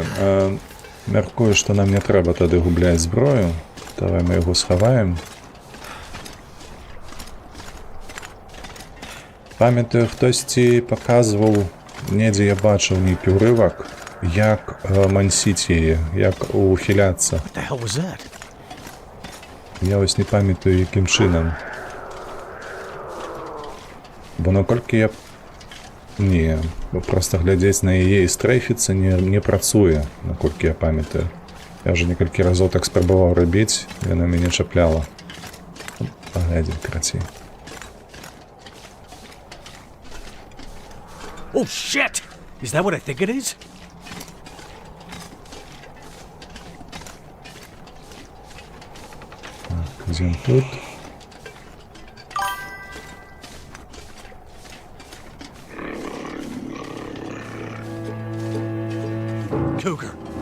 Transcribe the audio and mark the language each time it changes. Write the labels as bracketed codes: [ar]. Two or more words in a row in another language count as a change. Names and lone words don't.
[be] Мяркую, што нам не трэба тады губляць зброю. Давай мы яго схаваем. Памятаю, хтосьці паказваў, недзе я бачыў нейкі ўрывак, як мансіць яе, як ухіляцца. [en] What the hell was that? [be] Я вось не памятаю, якім чынам. Бо наколькі я... Не, проста глядзець на яе і стрэйфіцца не працуе, наколькі я памятаю. Я ўжо некалькі разоў так спрабаваў рабіць, яна мяне чапляла. Паглядзім, карацей. [en] Oh shit! Is that what I think it is? [be] Так, ідзем тут. Cougar.